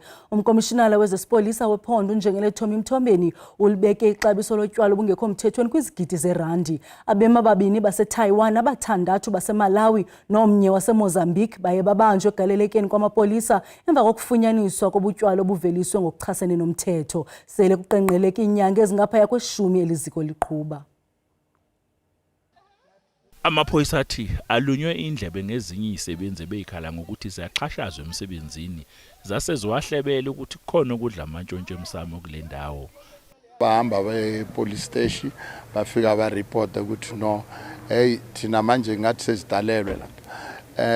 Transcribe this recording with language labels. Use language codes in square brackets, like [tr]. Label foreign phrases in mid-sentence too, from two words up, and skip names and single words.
[xh] Umkomishinala wezesipolisa wephondo uNjengele Thomi Mthombeni ulibeke ixabiso lotywala obungekho mthethweni kwizigidi zerandi. Abema babini baseTaiwan, abathandathu baseMalawi nomnye waseMozambique baye babanjwe egalelekeni kwamapolisa emva kokufunyaniswa kobutywala obuveliswe ngokuchasene nomthetho. Sele kuqenqgeleka inyanga ezingaphaya kweshumi eliziko liqhuba. Amaphoyisa athi alunywe indlebe ngezinye izisebenzi ebeyikhala ngokuthi ziyaxhashazwa emsebenzini zaseziwahlebele ukuthi kukhona ukudla amantshontsho emsamo kule ndawo. [zu] Bahamba be- [en] police station [zu] bafika ba-report ukuthi no, hey thina manje ngathi sezidalelwe lapha.